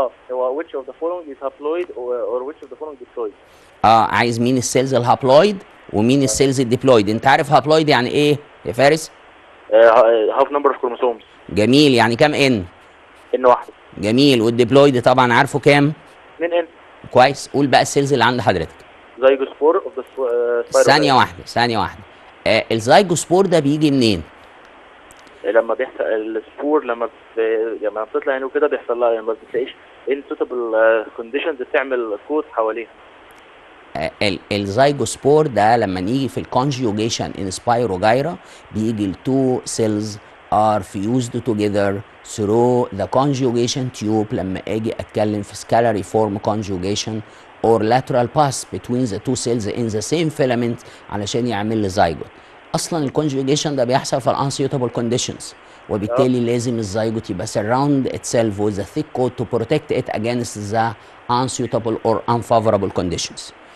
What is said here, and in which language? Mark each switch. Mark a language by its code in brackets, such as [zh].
[ar] هو [en] which of the following is haploid or which of the following diploid؟ [ar] عايز مين السيلز الهابلويد ومين السيلز الديبلويد. انت عارف هابلويد يعني ايه يا فارس؟ [en] half number of chromosomes. [ar] جميل، يعني كام ان؟ ان واحده. جميل. والديبلويد طبعا عارفه كام؟ 2 ان. كويس. قول بقى السيلز اللي عند حضرتك. [en] zygospore of the [ar] ثانيه واحده. الزيجوسبور ده بيجي منين؟ لما بيحصل السبور لما بتطلع يعني وكده بيحصل لها يعني ما بتلاقيش انسوتبل كونديشنز تعمل كوت حواليها. الزيجوسبور ده لما نيجي في الكونجيوجيشن ان سبايروجايرا بيجي التو سيلز [en] are fused together through the conjugation tube. [ar] لما اجي اتكلم في [en] scalary form conjugation or lateral pass between the two cells in the same filament [ar] علشان يعمل لي زيجوت. اصلا الكونجوجيشن ده بيحصل في الانسيوتابل كونديشنز، وبالتالي لازم الزيجوت يبقى [en] surround itself with a thick coat to protect it against the unsuitable or unfavorable conditions.